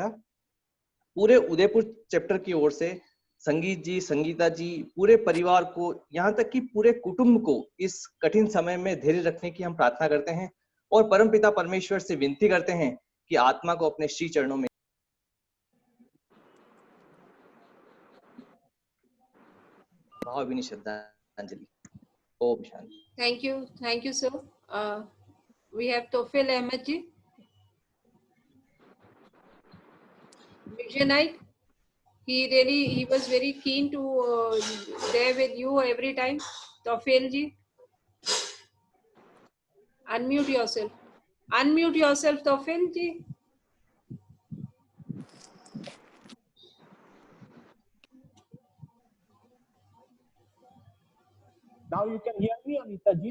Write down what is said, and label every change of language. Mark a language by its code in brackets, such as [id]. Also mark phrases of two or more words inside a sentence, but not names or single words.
[hi] पूरे उदयपुर चैप्टर की ओर से संगीत जी, संगीता जी, पूरे परिवार को, यहाँ तक कि पूरे कुटुंब को इस कठिन समय में धैर्य रखने की हम प्रार्थना करते हैं और परमपिता परमेश्वर से विनती करते हैं कि आत्मा को अपने श्री चरणों में भावभीनी श्रद्धांजलि। ओम शांति। [en] Thank you, sir. We have Tofil Ahmed ji. Visionite. He was very keen to there with you every time. Tofil ji. Unmute yourself. Unmute yourself, Tofil ji. Now you can hear me, Anita ji?